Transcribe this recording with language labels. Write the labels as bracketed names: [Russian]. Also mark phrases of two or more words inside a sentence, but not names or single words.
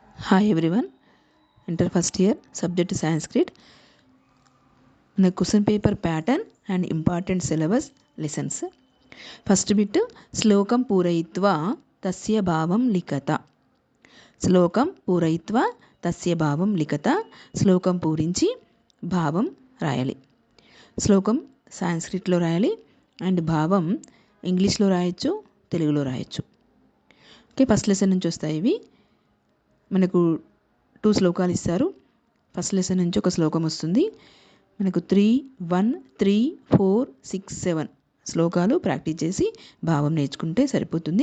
[English] Hi everyone, enter first year, subject Sanskrit. The question paper pattern and important syllabus lessons. First bit, [Sanskrit] श्लोकं पूरयित्वा तस्य भावं लिखत. श्लोकं पूरयित्वा तस्य भावं लिखत. [Telugu] శ్లోకం పూరించి భావం రాయాలి. శ్లోకం శాంస్క్రిట్ లో రాయాలి and భావం ఇంగ్లీష్ లో రాయొచ్చు, తెలుగులో రాయొచ్చు. ఓకే, ఫస్ట్ లెసన్ నుంచి వస్తాయి ఇవి. మనకు 2 శ్లోకాలు ఇస్తారు. ఫస్ట్ లెసన్ నుంచి ఒక శ్లోకం వస్తుంది. మనకు 3, 1, 3, 4, 6, 7 శ్లోకాలు ప్రాక్టీస్ చేసి భావం నేర్చుకుంటే సరిపోతుంది.